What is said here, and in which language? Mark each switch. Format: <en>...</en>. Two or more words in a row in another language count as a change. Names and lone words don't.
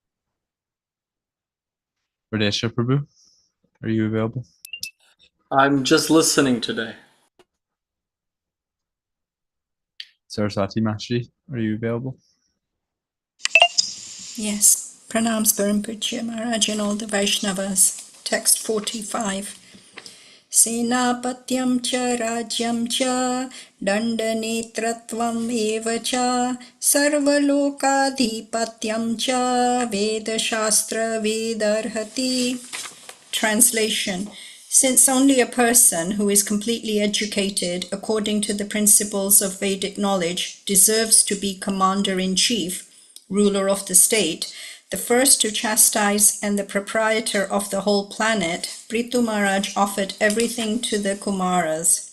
<en>Radesha Prabhu, are you available? I'm just listening today. Saraswati Mataji, are you available? Yes. Pranams Parampuja Maharaj and all the Vaishnavas. Text 45.</en> <sa>Senapatyam cha rajyam cha dandanetratvam eva cha sarvalokadhipatyam cha vedashastra vedarhati.</sa> <en>Translation. Since only a person who is completely educated according to the principles of Vedic knowledge deserves to be commander-in-chief, ruler of the state, the first to chastise and the proprietor of the whole planet, Prithu Maharaj offered everything to the Kumaras.</en>